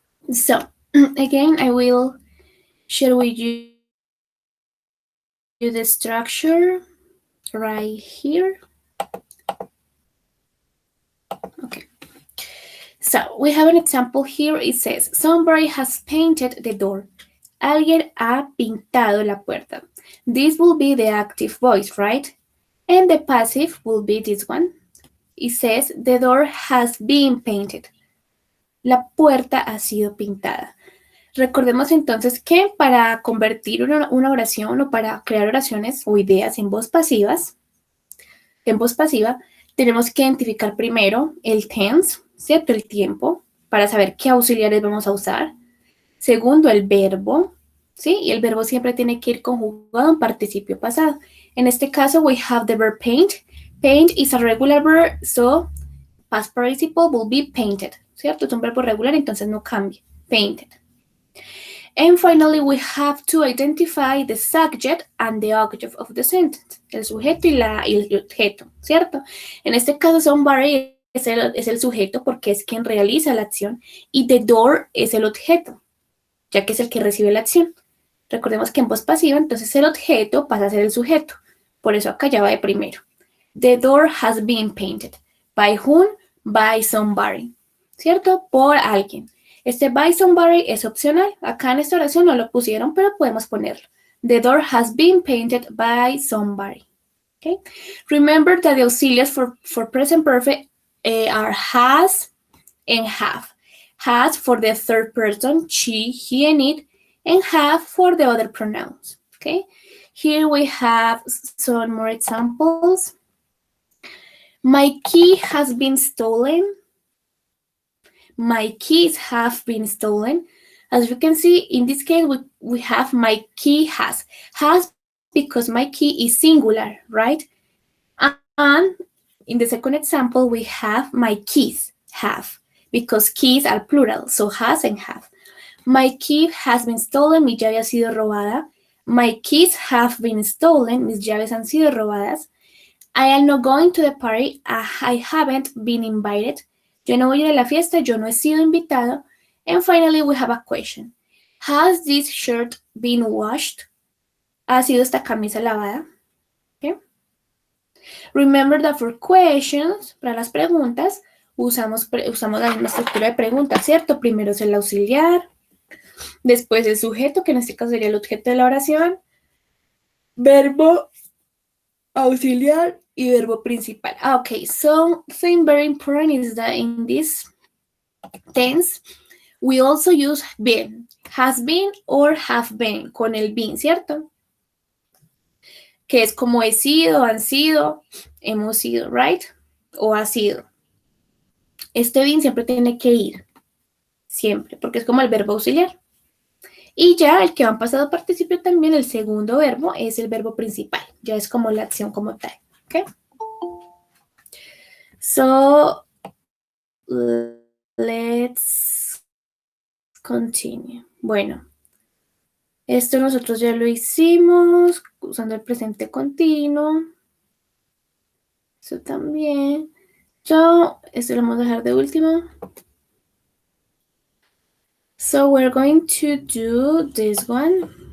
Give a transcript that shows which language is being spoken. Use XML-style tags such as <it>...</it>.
<en>So again, I will share with you the structure right here. Okay. So we have an example here. It says, somebody has painted the door.</en> <es>Alguien ha pintado la puerta.</es> <en>This will be the active voice, right? And the passive will be this one. It says, the door has been painted.</en> <es>La puerta ha sido pintada. Recordemos entonces que para convertir una oración o para crear oraciones o ideas en voz pasiva, tenemos que identificar primero el tense, ¿cierto? El tiempo, para saber qué auxiliares vamos a usar. Segundo, el verbo, ¿sí? Y el verbo siempre tiene que ir conjugado en participio pasado. En este caso,</es> <en>we have the verb paint. Paint is a regular verb, so past participle will be painted, ¿cierto?</en> <es>Es un verbo regular, entonces no cambia.</es> <en>Painted. And finally, we have to identify the subject and the object of the sentence.</en> <es>El sujeto y el objeto, ¿cierto? En este caso, somebody es el sujeto porque es quien realiza la acción y the door es el objeto, ya que es el que recibe la acción. Recordemos que en voz pasiva, entonces el objeto pasa a ser el sujeto. Por eso acá ya va de primero.</es> <en>The door has been painted. By whom? By somebody. ¿Cierto?</en> <es>Por alguien. Este by somebody es opcional. Acá en esta oración no lo pusieron, pero podemos ponerlo.</es> <en>The door has been painted by somebody. Okay? Remember that the auxiliaries for present perfect are has and have. Has for the third person, she, he, and it, and have for the other pronouns. Okay? Here we have some more examples. My key has been stolen. My keys have been stolen. As you can see, in this case, we have my key has. Has because my key is singular, right? And in the second example, we have my keys have because keys are plural, so has and have. My key has been stolen,</en> <es>mis llaves han sido robadas.</es> <en>My keys have been stolen, mis llaves han sido robadas. I am not going to the party, I haven't been invited.</en> <es>Yo no voy a ir a la fiesta, yo no he sido invitado.</es> <en>And finally, we have a question. Has this shirt been washed?</en> <es>¿Ha sido esta camisa lavada?</es> <en>Okay. Remember that for questions,</en> <es>para las preguntas, usamos la misma estructura de preguntas, ¿cierto? Primero es el auxiliar, después el sujeto, que en este caso sería el objeto de la oración, verbo, auxiliar y verbo principal.</es> <en>Okay, something very important is that in this tense, we also use been, has been or have been,</en> <es>con el been, ¿cierto? Que es como he sido, han sido, hemos sido, right? O ha sido. Este been siempre tiene que ir, siempre, porque es como el verbo auxiliar. Y ya el que va en pasado participio también, el segundo verbo, es el verbo principal. Ya es como la acción como tal. Okay?</es> <en>So, let's continue.</en> <es>Bueno, esto nosotros ya lo hicimos usando el presente continuo. Eso también. So, esto lo vamos a dejar de último.</es> <en>So, we're going to do this one.</en>